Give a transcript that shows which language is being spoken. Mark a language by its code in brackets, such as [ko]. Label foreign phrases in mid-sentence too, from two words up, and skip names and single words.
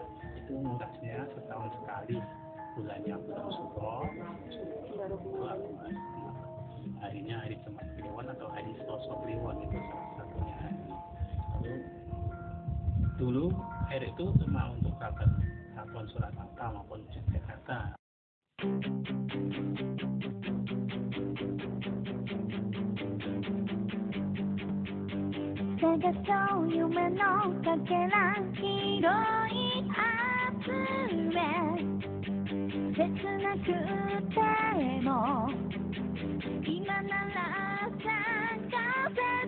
[id] Itu mudahnya setahun sekali, bulannya bulan Suro, harinya hari Jumat Kliwon atau hari Selasa Kliwon, itu salah satunya hari. Lalu dulu air itu cuma untuk Keraton Surakarta maupun Yogyakarta. [ja] 探そう夢のかけら広い集め切なくても今なら探せ